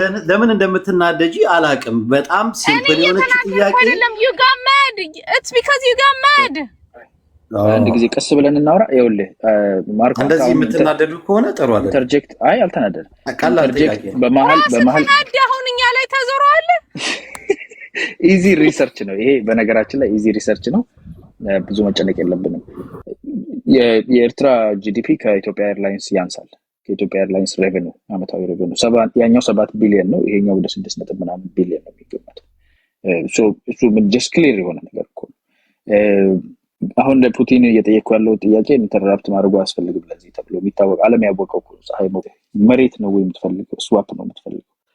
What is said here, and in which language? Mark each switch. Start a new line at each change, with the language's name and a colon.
Amharic: ለምን እንደምትናደጂ አላቅም በጣም ሲምፕል የሆነ ጥያቄ አይደለም
English: you got mad it's because you got mad
Amharic: አንድ ጊዜ ቀስ ብለን እናወራ ይኸውልህ ማርኮ እንደዚህ የምትናደዱ ከሆነ ጥሩ አይደለም ኢንተርጀክት አይ አልተናደድም ቀላል ጥያቄ በመሃል አሁን እኛ ላይ ተዘሯል ኢዚ ሪሰርች ነው ይሄ በነገራችን ላይ ኢዚ ሪሰርች ነው ብዙ መጨነቅ የለብንም የኤርትራ ጂዲፒ ከኢትዮጵያ ኤርላይንስ ያንሳል ከኢትዮጵያ ኤርላይንስ ሬቨኑ አመታዊ ሬቨኑ ያኛው 7 ቢሊዮን ነው ይሄኛው ወደ 6 ምናምን ቢሊዮን ነው የሚገመተው እሱ ምን ጀስት ክሊር የሆነ ነገር እኮ አሁን ለፑቲን እየጠየቁ ያለው ጥያቄ ኢንተራፕት ማድረጉ አስፈልግም ለዚህ ተብሎ የሚታወቅ ዓለም ያወቀው ፀሐይ መሬት ነው ወይ የምትፈልገው ስዋፕ ነው የምትፈልገው